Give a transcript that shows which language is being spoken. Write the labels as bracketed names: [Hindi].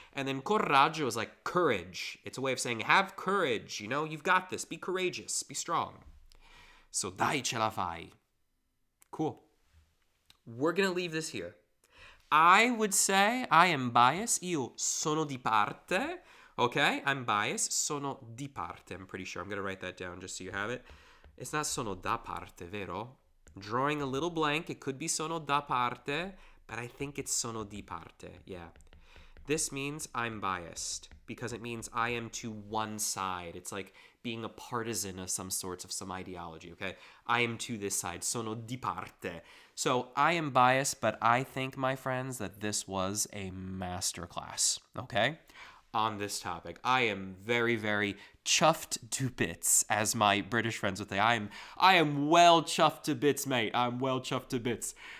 [English] And then coraggio is like courage. It's a way of saying have courage, you've got this. Be courageous, be strong. So [Italian] dai ce la fai. [English] Cool. We're going to leave this here. I would say I am biased. [Italian] Io sono di parte, [English] okay? I'm biased. [Italian] Sono di parte, [English] I'm pretty sure. I'm going to write that down just so you have it. It's not [Italian] sono da parte, vero? [English] Drawing a little blank. It could be [Italian] sono da parte, [English] but I think it's [Italian] sono di parte, [English] yeah. This means I'm biased because it means I am to one side. It's like being a partisan of some sorts of some ideology, okay? I am to this side, [Italian] sono di parte. [English] So I am biased, but I think, my friends, that this was a masterclass, okay? On this topic. I am very, very chuffed to bits, as my British friends would say. I am well chuffed to bits, mate. I'm well chuffed to bits.